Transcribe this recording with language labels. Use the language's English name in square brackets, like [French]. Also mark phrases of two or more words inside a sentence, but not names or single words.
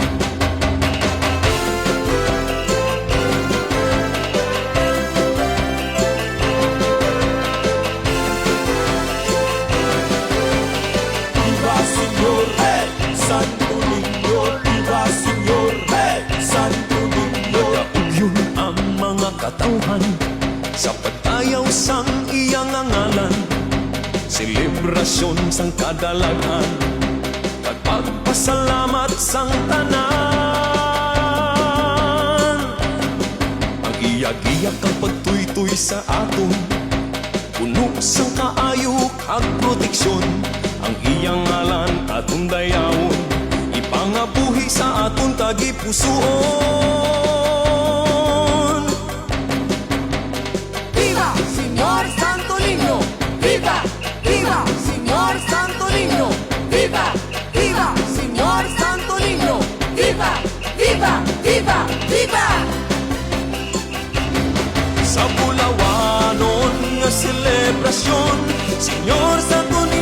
[Spanish] Viva Señor, hey! Santo Niño, viva Señor, hey! Santo Niño. [Hiligaynon] Yun ang mga katauhan sa pagtayaw sang iyang ngalan. Selebrasyon sang kadalagan at pagpasalamat sang tanan. Ang iyak-iyak ang pagtuytoy sa aton, puno sang kaayok at proteksyon. Ang iyang ngalan atong dayawon, ipangabuhi sa aton tagipusoon. [Spanish] ¡Viva, Señor Santo Niño! ¡Viva! ¡Viva, Señor Santo Niño! ¡Viva! ¡Viva, Señor Santo Niño! ¡Viva! ¡Viva! ¡Viva! ¡Viva! [Hiligaynon] Sa bulawanon nga selebrasyon, Senyor Santo